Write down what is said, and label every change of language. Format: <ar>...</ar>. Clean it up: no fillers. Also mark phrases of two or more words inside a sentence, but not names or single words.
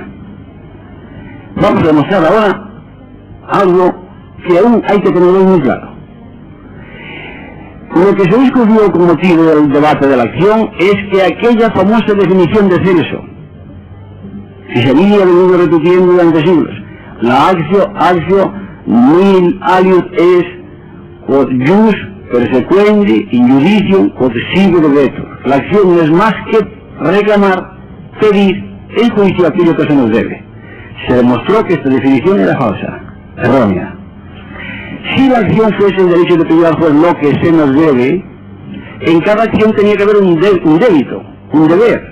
<es>Vamos a demostrar ahora algo que aún hay que tenerlo muy claro. Lo que se discutió como motivo del debate de la acción es que aquella famosa definición de Celso, que se había venido repitiendo durante siglos, la</es> <la>actio nil aliud es quod jus persequendi in judicium quod sigo debetur.</la> <es>La acción no es más que reclamar, pedir en juicio aquello que se nos debe. Se demostró que esta definición era falsa, errónea. Si la acción fuese el derecho de pedir al juez lo que se nos debe, en cada acción tenía que haber un débito, un deber.</es>